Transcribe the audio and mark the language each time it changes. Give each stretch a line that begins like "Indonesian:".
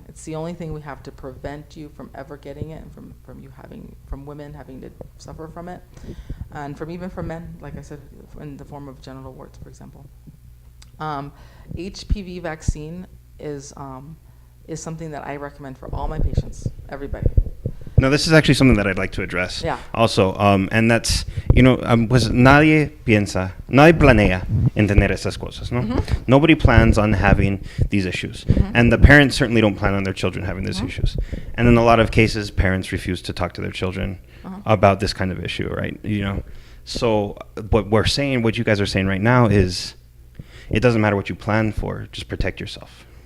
English: It's the only thing we have to prevent you from ever getting it, and from women having to suffer from it, and even from men, like I said, in the form of genital warts, for example. HPV vaccine is something that I recommend for all my patients, everybody. No, this is actually something that I'd like to address. Yeah. Also, and that's,
Spanish: pues nadie planea en tener esas cosas, ¿no?
English: Mm-hmm. Nobody plans on having these issues. Mm-hmm. And the parents certainly don't plan on their children having these mm-hmm. issues. And in a lot of cases, parents refuse to talk to their children about this kind of issue, right? So what you guys are saying right now is, it doesn't matter what you plan for, just protect yourself.